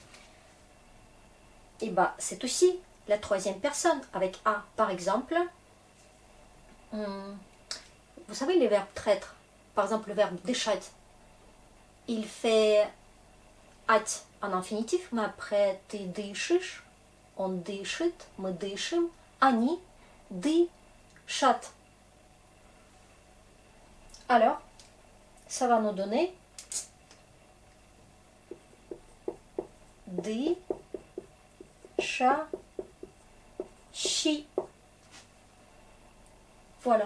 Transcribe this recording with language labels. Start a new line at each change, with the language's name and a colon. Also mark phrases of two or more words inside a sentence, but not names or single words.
French: Et bah, c'est aussi la troisième personne avec a. Par exemple, vous savez les verbes traîtres. Par exemple, le verbe déchet. Il fait ать en infinitif, mais après
Russian: ты дышишь,
French: on
Russian: дышит, мы дышим, они дышат.
French: Alors, ça va nous donner дышащий. Voilà.